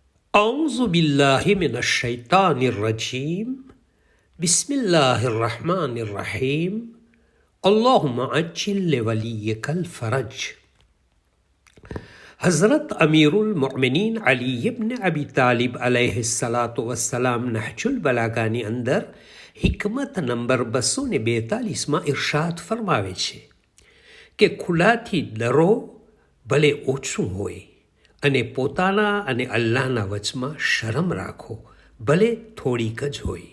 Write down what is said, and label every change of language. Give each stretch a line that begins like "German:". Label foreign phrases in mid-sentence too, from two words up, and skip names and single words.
Arabic: أعوذ بالله من الشيطان الرجيم بسم الله الرحمن الرحيم اللهم عجل لوليك الفرج.
Gujarati: हज़रत अमीरुल मोमिनीन अली इब्न अबी तालिब
Arabic: عليه الصلاة والسلام
Gujarati: नहजुल બલાગાની અંદર હિકમત નંબર 242માં ઇરશાદ ફરમાવે છે કે ખુલાથી ડરો ભલે ઓછું હોય અને પોતાના અને અલ્લાહના વચમાં શરમ રાખો ભલે થોડીક જ હોય.